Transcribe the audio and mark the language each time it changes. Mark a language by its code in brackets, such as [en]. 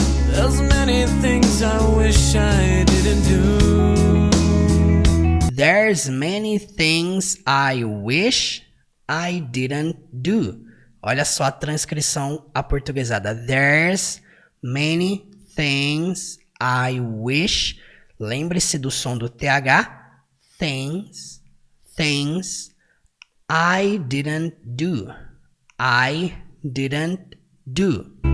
[en] There's many things I wish I didn't do. There's many things I wish I didn't do. [pt] Olha só a transcrição aportuguesada. [en] There's many things I wish. [pt] Lembre-se do som do TH. [en] Things I didn't do. I didn't do.